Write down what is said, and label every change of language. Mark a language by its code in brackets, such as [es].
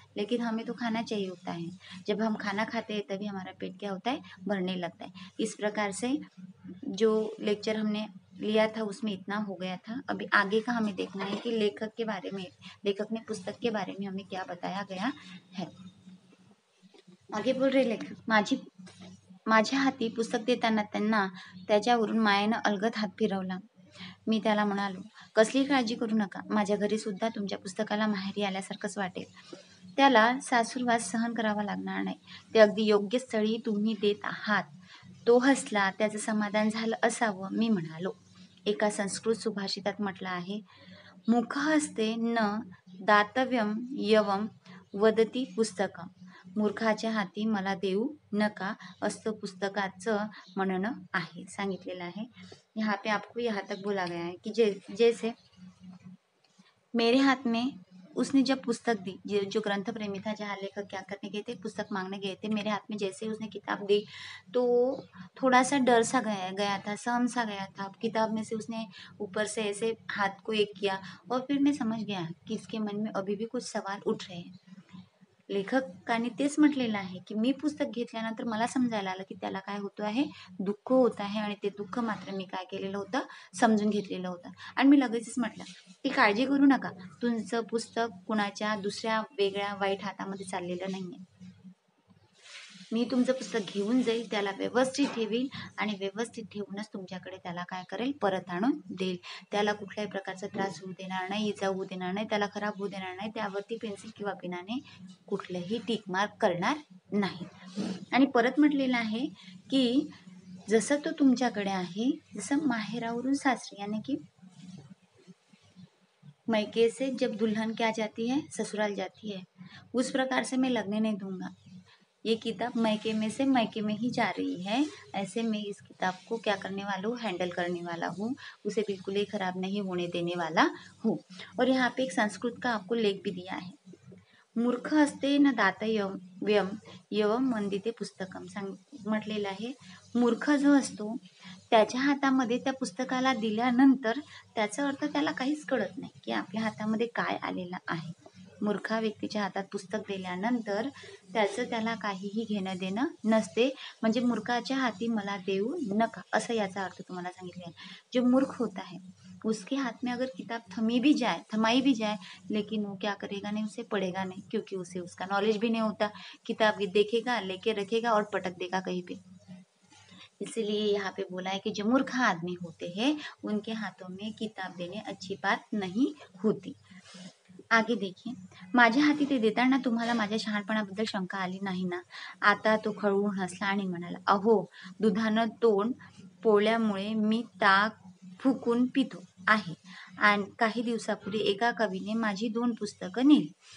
[hi] लेकिन हमें तो खाना चाहिए होता है, जब हम खाना खाते हैं तभी हमारा पेट क्या होता है, भरने लगता है। इस प्रकार से जो लेक्चर हमने लिया था उसमें इतना हो गया था। अभी आगे का हमें देखना है कि लेखक ने पुस्तक के बारे में हमें क्या बताया गया है। आगे बोल रहे लेखक, [mr] माझ्या हाती पुस्तक देताना त्यांना त्याच्यावरून मायेनं अलगद हात फिरवला. मी त्याला म्हणालो, कसली काळजी करू नका, माझ्या घरी सुद्धा तुमच्या पुस्तकाला माहेरी आल्यासारखंच वाटेल. त्याला सासूरवास सहन करावा लागणार नाही. ते अगदी योग्य स्थळी तुम्ही देत आहात. तो हसला, त्याचं समाधान झालं असावं. मी म्हणालो, एका संस्कृत सुभाषितात म्हटलं आहे, [sa] मुख हस्ते न दातव्यम यवम वदती पुस्तकम. [mr] मूर्खाच्या हाती मला देऊ नका असं पुस्तकाचं म्हणणं आहे, सांगितलेलं आहे. [hi] यहाँ पे आपको यहाँ तक बोला गया है कि जैसे मेरे हाथ में उसने जब पुस्तक दी, जो ग्रंथ प्रेमी था, जहाँ लेखक क्या करने गए थे, पुस्तक मांगने गए थे, मेरे हाथ में जैसे उसने किताब दी तो थोड़ा सा डर सा गया था, सहम सा गया था। किताब में से उसने ऊपर से ऐसे हाथ को एक किया और फिर मैं समझ गया कि इसके मन में अभी भी कुछ सवाल उठ रहे हैं. [mr] लेखकाने तेच म्हटलेलं आहे की मी पुस्तक घेतल्यानंतर मला समजायला आलं की त्याला काय होतं आहे, दुःख होत आहे, आणि ते दुःख मात्र मी काय केलेलं होतं, समजून घेतलेलं होतं. आणि मी लगेचच म्हटलं की काळजी करू नका, तुमचं पुस्तक कुणाच्या दुसऱ्या वेगळ्या वाईट हातामध्ये चाललेलं नाहीये. मी तुमचं पुस्तक घेऊन जाईल, त्याला व्यवस्थित ठेवील आणि व्यवस्थित ठेवूनच तुमच्याकडे त्याला काय करेल, परत आणून देईल. त्याला कुठल्याही प्रकारचा त्रास होऊ देणार नाही, इजा होऊ देणार नाही, त्याला खराब होऊ देणार नाही. त्यावरती पेन्सिल किंवा पेनाने कुठलंही टिक मार्क करणार नाही. आणि परत म्हटलेलं आहे की जसं तो तुमच्याकडे आहे, जसं माहेरावरून सासरी [hi] यानी कि मैके से जब दुल्हन क्या जाती है, ससुराल जाती है, उस प्रकार से मैं लगने नहीं दूंगा. ये किताब मैके में से मैके में ही जा रही है, ऐसे मैं इस किताब को क्या करने वाला हूँ, हैंडल करने वाला हूँ, उसे बिल्कुल ही खराब नहीं होने देने वाला हूँ. और यहाँ पे एक संस्कृत का आपको लेख भी दिया है, [sa] मूर्ख असते न दातव्यम यवम वंदिते पुस्तकम. [mr] म्हटलेलं आहे, मूर्ख जो असतो त्याच्या हातामध्ये त्या पुस्तकाला दिल्यानंतर त्याचा अर्थ त्याला काहीच कळत नाही की आपल्या हातामध्ये काय आलेलं आहे. मूर्खा व्यक्तीच्या हातात पुस्तक दिल्यानंतर त्याला काहीही घेणं देणं नसते. म्हणजे मूर्खाच्या हाती मला देऊ नका, असं याचा अर्थ तुम्हाला सांगितले आहे. [hi] जो मूर्ख होता है उसके हाथ में अगर किताब थमाई भी जाए, लेकिन वो क्या करेगा नहीं, उसे पढ़ेगा नहीं, क्योंकि उसे उसका नॉलेज भी नहीं होता। किताब देखेगा, लेके रखेगा और पटक देगा कहीं पे। इसलिए यहाँ पे बोला है कि जो मूर्ख आदमी होते हैं उनके हाथों में किताब देने अच्छी बात नहीं होती। आगे देखिए, [mr] माझ्या हाती ते देताना तुम्हाला माझ्या शहाणपणाबद्दल शंका आली नाही ना? आता तो खळून हसला आणि म्हणाला, अहो, दुधानं तोंड पोळल्यामुळे मी ताक फुकून पितो आहे. आणि काही दिवसापूर्वी एका कवीने माझी 2 पुस्तकं नेली.